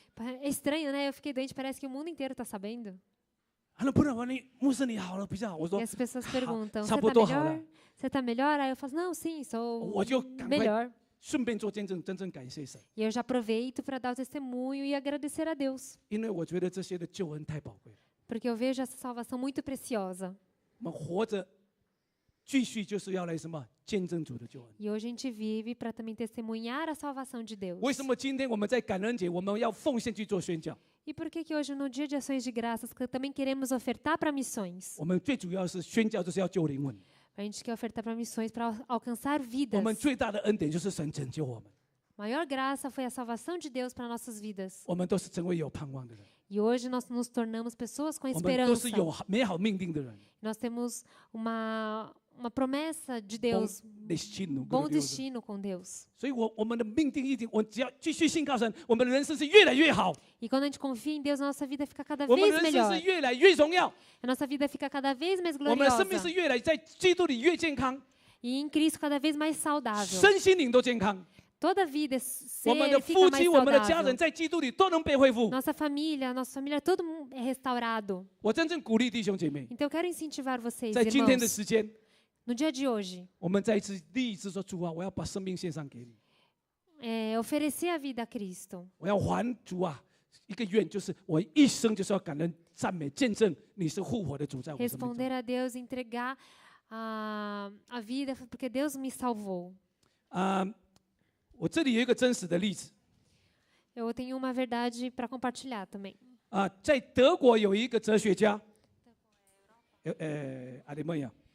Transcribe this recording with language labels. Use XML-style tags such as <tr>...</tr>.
<pt>É estranho, né? Eu fiquei doente, parece que o mundo inteiro está sabendo.</pt> <zh>不然你牧师你好了比较好。我</zh> <pt>E</pt> <zh>说</zh> <pt>as pessoas</pt> <zh>好</zh> <pt>perguntam,</pt> <zh>差</zh> <pt>você</pt> <zh>不</zh> <pt>está</pt> <zh>多好了</zh> <pt>melhor?，Você está melhor? Aí eu falo, não, sim, sou</pt> <zh>我就赶快</zh> <pt>melhor.</pt> <zh>顺便做见证，真正感谢神，</zh> <pt>E eu já aproveito para dar o testemunho e agradecer a Deus.</pt> <zh>因为我觉得这些的救恩太宝贵了。</zh> <pt>Porque eu vejo essa salvação muito preciosa.</pt> <zh>我们活着，继续就是要来什么见证主的救恩。</zh> <pt>E hoje a gente vive para também testemunhar a salvação de Deus.</pt> <zh>为什么今天我们在感恩节，我们要奉献去做宣教？</zh> <pt>E por que hoje, no dia de ações de graças, que também queremos ofertar para missões?</pt> <zh>我们最主要是宣教，就是要救灵魂。</zh> <pt>A gente quer ofertar para missões para alcançar</pt> <zh>我</zh> <pt>vidas.</pt> <zh>们最大的恩典就是神拯救我们，</zh> <pt>Maior graça foi a salvação de Deus para nossas vidas.</pt> <zh>我们都是成为有盼望的人，</zh> <pt>E hoje nós nos tornamos pessoas com</pt> <zh>我们都</zh> <pt>esperança.</pt> <zh>是有美好命定的人。</zh> <pt>Nós temos uma promessa de Deus, destino， bom destino com Deus.</pt> <zh>所以我们的命定一定，我只要继续信靠神，我们的人生是越来越好，</zh> <pt>E quando a gente confia em Deus, a nossa vida fica cada</pt> <zh>我们</zh> <pt>vez</pt> <zh>的人生</zh> <pt>melhor.</pt> <zh>是越来越荣耀，</zh> <pt>A nossa vida fica cada vez mais</pt> <zh>我们的生命</zh> <pt>gloriosa.</pt> <zh>是越来在基督里越健康，</zh> <pt>E em Cristo cada vez mais saudável.</pt> <zh>身心灵都健康。</zh> <pt>Toda a vida</pt> <zh>我们的</zh> <pt>fica</pt> <zh>夫</zh> <pt>mais</pt> <zh>妻、我们的家</zh> <pt>saudável.</pt> <zh>人在基督里都能被恢复。</zh> <pt>Nossa família, todo mundo é restaurado.</pt> <zh>我真正鼓励弟兄姐妹，</zh> <pt>Então eu quero incentivar vocês,</pt> <zh>在今天的</zh> <pt>irmãos,</pt> <zh>时间，</zh> <pt>no dia de hoje,</pt> <zh>我们再一次立志说：主啊，我要把生命献上给你，</zh> <pt>oferecer a vida a Cristo.</pt> <zh>我要还主啊一个愿，就是我一生就是要感恩、赞美、见证你是复活的主在我生命中。</zh> <pt>Responder a Deus, entregar a vida, porque Deus me salvou.</pt> <zh>我这里有一个真实的例子</zh> <pt>Eu tenho uma verdade para compartilhar também.</pt> <zh>在德国有一个哲学家，阿里曼亚，</zh>